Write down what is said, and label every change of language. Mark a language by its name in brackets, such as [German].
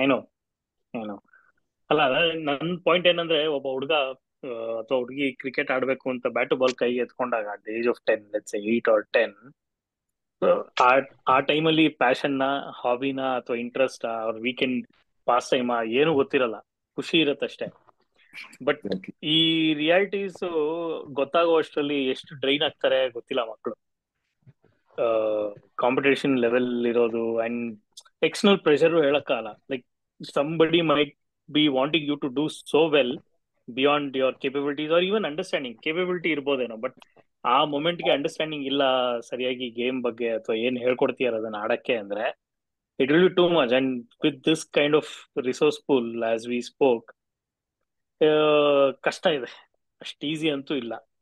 [Kannada] ಏನೋ ಅಲ್ಲ, ನನ್ನ ಪಾಯಿಂಟ್ ಏನಂದ್ರೆ ಒಬ್ಬ ಹುಡುಗ ಅಥವಾ ಹುಡುಗಿ ಕ್ರಿಕೆಟ್ ಆಡ್ಬೇಕು ಅಂತ ಬ್ಯಾಟು ಬಾಲ್ ಕೈಗೆ ಎತ್ಕೊಂಡಾಗ at age of 10, let's say 8 or 10, ಆ ಟೈಮಲ್ಲಿ ಪ್ಯಾಷನ್ನ, ಹಾಬಿನ ಅಥವಾ ಇಂಟ್ರೆಸ್ಟ್ ಅವ್ರ ವೀಕೆಂಡ್ ಪಾಸ್ ಟೈಮ್ ಏನು ಗೊತ್ತಿರಲ್ಲ, ಖುಷಿ ಇರತ್ತಷ್ಟೇ. ಬಟ್ ಈ ರಿಯಾಲಿಟೀಸ್ ಗೊತ್ತಾಗುವಷ್ಟರಲ್ಲಿ ಎಷ್ಟು ಡ್ರೈನ್ ಆಗ್ತಾರೆ ಗೊತ್ತಿಲ್ಲ ಮಕ್ಕಳು. ಕಾಂಪಿಟೇಷನ್ ಲೆವೆಲ್ ಇರೋದು ಅಂಡ್ ಎಕ್ಸ್ಟರ್ನಲ್ ಪ್ರೆಷರ್ ಹೇಳಕ್ಕಾಗಲ್ಲ. [English] Like somebody might be wanting you to do so well beyond your capabilities or even understanding. [Kannada] Capability ಇರ್ಬೋದೇನೋ, but ಆ ಮೊಮೆಂಟ್ಗೆ ಅಂಡರ್ಸ್ಟ್ಯಾಂಡಿಂಗ್ ಇಲ್ಲ ಸರಿಯಾಗಿ ಗೇಮ್ ಬಗ್ಗೆ ಅಥವಾ ಏನ್ ಹೇಳ್ಕೊಡ್ತೀಯಾರ ಅದನ್ನ ಆಡಕ್ಕೆ ಅಂದ್ರೆ [English] It will be too much. And with this kind of resource pool as we spoke, [Kannada] ಕಷ್ಟ ಇದೆ, ಅಷ್ಟು ಈಸಿ ಅಂತೂ ಇಲ್ಲ.